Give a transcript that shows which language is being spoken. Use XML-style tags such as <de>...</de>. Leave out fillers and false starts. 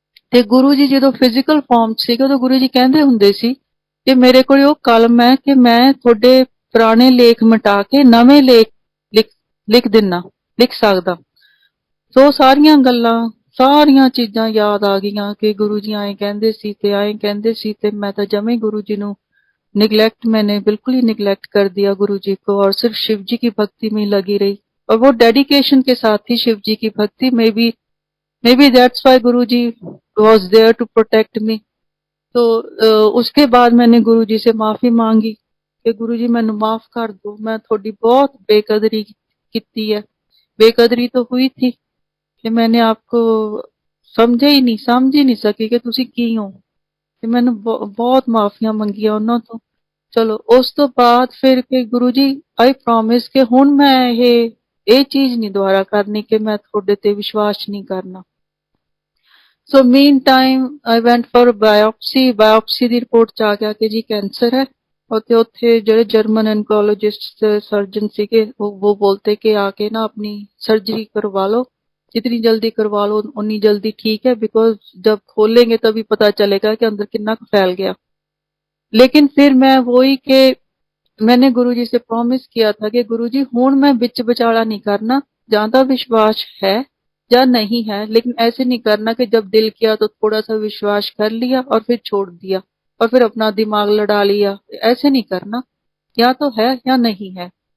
<pa>ਤੇ ਗੁਰੂ ਜੀ ਜਦੋਂ physical farm ਚ ਸੀਗੇ, ਉਦੋਂ ਗੁਰੂ ਜੀ ਕਹਿੰਦੇ ਹੁੰਦੇ ਸੀ ਕਿ ਮੇਰੇ ਕੋਲ ਉਹ ਕਲਮ ਹੈ ਕਿ ਮੈਂ ਤੁਹਾਡੇ ਪੁਰਾਣੇ ਲੇਖ ਮਿਟਾ ਕੇ ਨਵੇਂ ਲੇਖ ਲਿਖ ਲਿਖ ਦਿੰਨਾ, ਲਿਖ ਸਕਦਾ। ਸੋ ਸਾਰੀਆਂ ਗੱਲਾਂ, ਸਾਰੀਆਂ ਚੀਜ਼ਾਂ ਯਾਦ ਆ ਗਈਆਂ ਕਿ ਗੁਰੂ ਜੀ ਆਏ ਕਹਿੰਦੇ ਸੀ ਤੇ ਆਏ ਕਹਿੰਦੇ ਸੀ, ਤੇ</pa> <hi>मैं तो जमे गुरु जी ਨੂੰ निगलेक्ट, मैंने बिल्कुल ही निगलेक्ट कर दिया गुरु जी को, और सिर्फ शिव जी की भक्ति में लगी रही। और वो डेडिकेशन के साथ ही शिव जी की भक्ति में भी,</hi> <en>May be that's why Guru ji was there to protect me.</en> <hi>तो उसके बाद मैंने गुरु जी से माफी मांगी कि गुरु जी मैनू माफ कर दो, मैं थोड़ी बहुत बेकदरी की है। बेकदरी तो हुई थी कि मैंने आपको समझे ही नहीं, समझ ही नहीं सकी कि तुसी की हो।</hi> <pa>ਤੇ ਮੈਨੂੰ ਬਹੁਤ ਮਾਫੀਆਂ ਮੰਗੀਆਂ ਉਹਨਾਂ ਤੋਂ। ਚਲੋ ਉਸ ਤੋਂ ਬਾਅਦ ਫਿਰ ਕਿ ਗੁਰੂ ਜੀ</pa> <en>I promise</en> <pa>ਕਿ ਹੁਣ ਮੈਂ ਇਹ ਚੀਜ਼ ਨਹੀਂ ਦੁਬਾਰਾ ਕਰਨੀ ਕਿ ਮੈਂ ਤੁਹਾਡੇ ਤੇ ਵਿਸ਼ਵਾਸ ਨਹੀਂ ਕਰਨਾ। ਸੋ</pa> <en>Meantime I went for biopsy.</en> <pa>Biopsy ਦੀ report ਚ ਆ ਗਿਆ ਕਿ ਜੀ ਕੈਂਸਰ</pa> <hi>है। और</hi> <pa>ਉੱਥੇ ਜਿਹੜੇ ਜਰਮਨ</pa> <hi>एनकोलॉजिस्ट सर्जन ਸੀਗੇ वो बोलते कि आके ना अपनी सर्जरी करवा लो, जितनी जल्दी करवा लो उतनी जल्दी ठीक है, बिकॉज जब खोलेंगे तभी पता चलेगा कि अंदर कितना फैल गया। लेकिन फिर मैं वही के मैंने गुरुजी से प्रॉमिस किया था कि गुरुजी हुण मैं बिच विचाला नहीं करना, ज्यादा विश्वास है या नहीं है, लेकिन ऐसे नहीं करना कि जब दिल किया तो थोड़ा सा विश्वास कर लिया और फिर छोड़ दिया और फिर अपना दिमाग लड़ा लिया, ऐसे नहीं करना, या तो है या नहीं है।</hi>